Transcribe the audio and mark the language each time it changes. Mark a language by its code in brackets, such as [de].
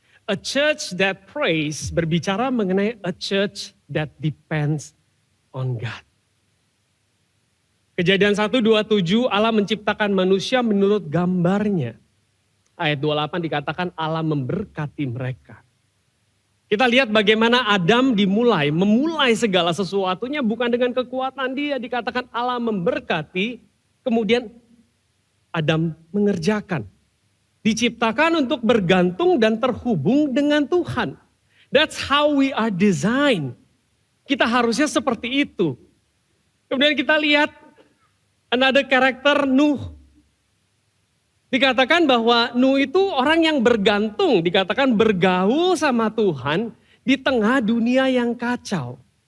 [en] A church that prays [id] berbicara mengenai [en] a church that depends on God. [id] Kejadian 1:27, Allah menciptakan manusia menurut gambarnya. Ayat 28 dikatakan Allah memberkati mereka. Kita lihat bagaimana Adam memulai segala sesuatunya bukan dengan kekuatan dia. Dikatakan Allah memberkati, kemudian Adam mengerjakan. Diciptakan untuk bergantung dan terhubung dengan Tuhan. [en] That's how we are designed. [id] Kita harusnya seperti itu. Kemudian kita lihat [en] another character [id] Nuh. Dikatakan bahwa Nuh itu orang yang bergantung, dikatakan bergaul sama Tuhan di tengah dunia yang kacau.